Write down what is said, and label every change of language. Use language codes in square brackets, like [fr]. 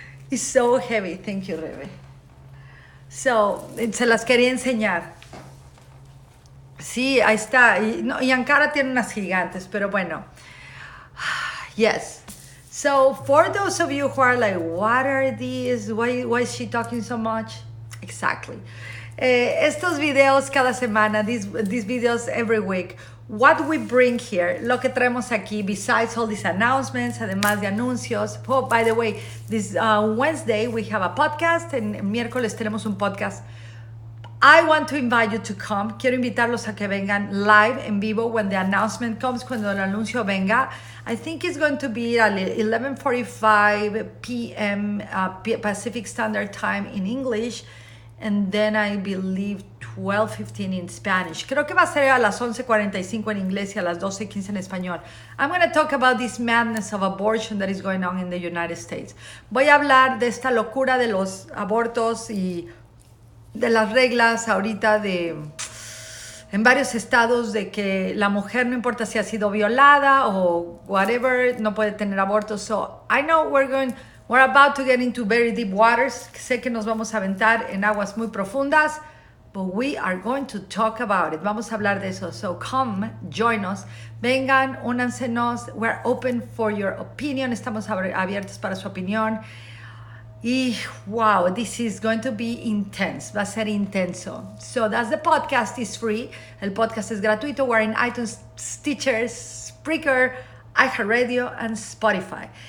[en] It's so heavy. Thank you, Rebe. So, [es] se las quería enseñar. Sí, ahí está. Y Ankara tiene unas gigantes, pero bueno. [en] Yes. So, for those of you who are like, what are these? Why is she talking so much? Exactly. [es] Estos videos cada semana, [en] these videos every week, what we bring here, [es] lo que traemos aquí, [en] besides all these announcements, [es] además de anuncios. [en] Oh, by the way, this Wednesday we have a podcast, [es] en miércoles tenemos un podcast. [en] I want to invite you to come. [es] Quiero invitarlos a que vengan live, en vivo, [en] when the announcement comes, [es] cuando el anuncio venga. [en] I think it's going to be at 11:45 p.m. Pacific Standard Time in English, and then I believe 12:15 in Spanish. [es] Creo que va a ser a las 11:45 en inglés y a las 12:15 en español. [en] I'm going to talk about this madness of abortion that is going on in the United States. [es] Voy a hablar de esta locura de los abortos y de las reglas ahorita en varios estados de que la mujer, no importa si ha sido violada o [en] whatever, [es] no puede tener aborto. [en] So I know we're about to get into very deep waters. [es] Sé que nos vamos a aventar en aguas muy profundas, [en] but we are going to talk about it. [es] Vamos a hablar de eso. [en] So come, join us. [es] Vengan, únansenos. [en] We're open for your opinion. [es] Estamos abiertos para su opinión. [en] Y wow, this is going to be intense. [es] Va a ser intenso. [en] So that's the podcast is free. [es] El podcast es gratuito. [en] We're in iTunes, Stitcher, Spreaker, Iheartradio, and Spotify.